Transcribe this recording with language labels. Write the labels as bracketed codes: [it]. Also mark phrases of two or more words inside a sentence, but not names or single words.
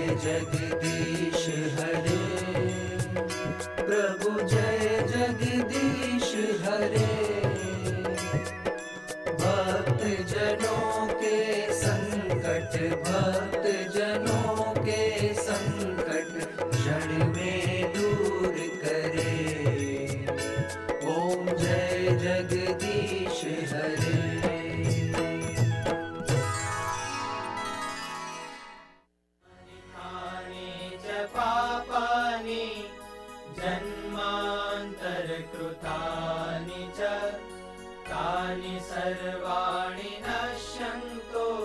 [hi] जगदीश हरे प्रभु जय जगदीश हरे भक्त जनों के संकट भक्त जनों के संकट क्षण में दूर करे ओम जय जगदीश हरे [sa] पापानि जन्मान्तरकृतानि च तानि सर्वाणि नश्यन्तो